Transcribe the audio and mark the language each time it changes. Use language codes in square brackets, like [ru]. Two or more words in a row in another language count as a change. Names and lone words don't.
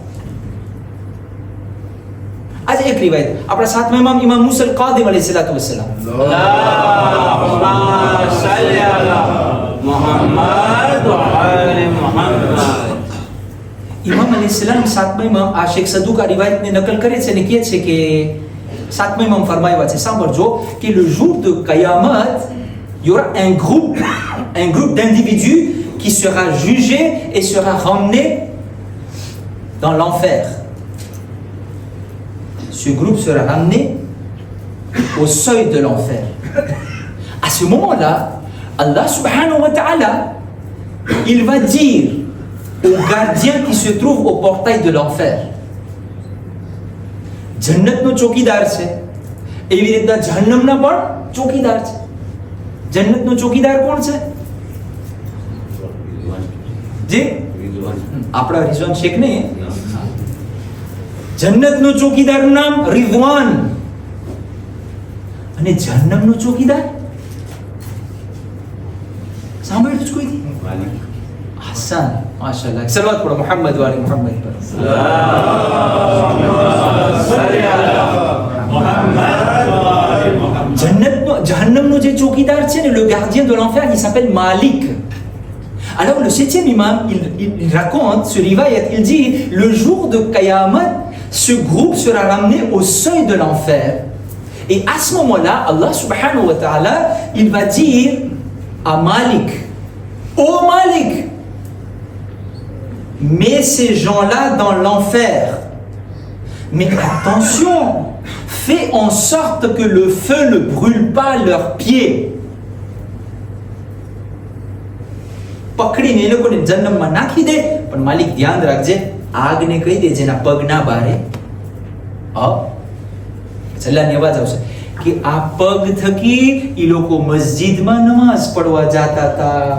[gu] આજે એક રિવાયત આપણા સાતમા ઇમામ ઇમામ મુસા કાદિમ [ar] عليه الصلاة والسلام, اللهم صل على محمد وآل محمد. [gu] ઇમામ અલૈહિસ્સલામ સાતમા ઇમામ આ શેખ સદુક આ રિવાયતને નકલ કરે છે અને કહે છે કે સાતમા ઇમામ ફરમાવ્યા છે, સાંભળજો, કે [fr] le jour de Qayamat il y aura un groupe d'individus qui sera jugé et sera ramené dans l'enfer. Ce groupe sera ramené au seuil de l'enfer. À ce moment-là, Allah [ar] سبحانه وتعالى, [fr] il va dire aux gardiens qui se trouvent au portail de l'enfer, [gu] જન્નતનો ચોકીદાર છે એવી રીતના જહન્નમના પણ ચોકીદાર છે. જન્નતનો ચોકીદાર કોણ છે? જે આપણા રિઝવાન શેખ ને, જન્નતનો ચોકીદારનું નામ રિઝવાન, અને જહન્નમનો ચોકીદાર સાંભળ્યું જ કોઈ? હસન, માશાઅલ્લાહ. સલવાત પડો મોહમ્મદ વાલે મોહમ્મદ પર. જહન્નમનો જે ચોકીદાર છે ને, [fr] le gardien de l'enfer, il s'appelle Malik. Alors le septième imam, il raconte ce riwayat, il dit le jour de Qayamat, ce groupe sera ramené au seuil de l'enfer. Et à ce moment-là, Allah [ar] سبحانه وتعالى, [fr] il va dire à Malik, ô Malik, mets ces gens-là dans l'enfer. Mais attention, fais en sorte que le feu ne brûle pas leurs pieds. [gu] પકડીને એ લોકોને જન્નતમાં નાખી દે, પણ માલિક ધ્યાન રાખજે, આગને કહી દે જેના પગ ના બારે. છેલ્લાની અવાજ આવશે કે આ પગ થકી એ લોકો મસ્જિદમાં નમાઝ પડવા જાતા હતા.